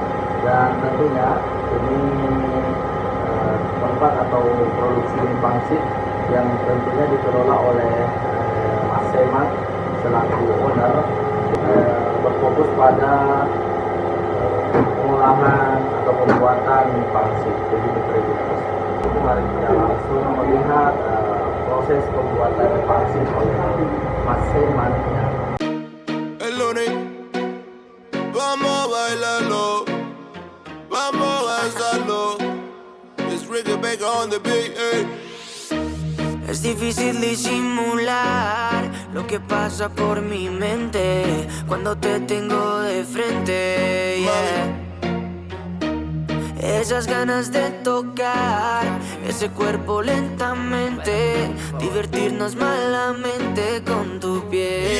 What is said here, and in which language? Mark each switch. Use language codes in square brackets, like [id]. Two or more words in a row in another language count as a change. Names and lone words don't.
[id] Dan tentunya ini tempat atau produksi mie pangsit yang tentunya dikelola oleh Mas Saiman selaku owner, berfokus pada pengolahan atau pembuatan mie pangsit. Begitu kira-kira. Mari kita langsung melihat proses pembuatan mie pangsit oleh Mas Saiman. [es] Vamos a bailarlo, vamos a danzarlo. [en] It's Ricky Baker on the beat, hey. [es] Es difícil disimular lo que pasa por mi mente cuando te tengo de frente, yeah. Esas ganas de tocar ese cuerpo lentamente, divertirnos malamente con tu piel.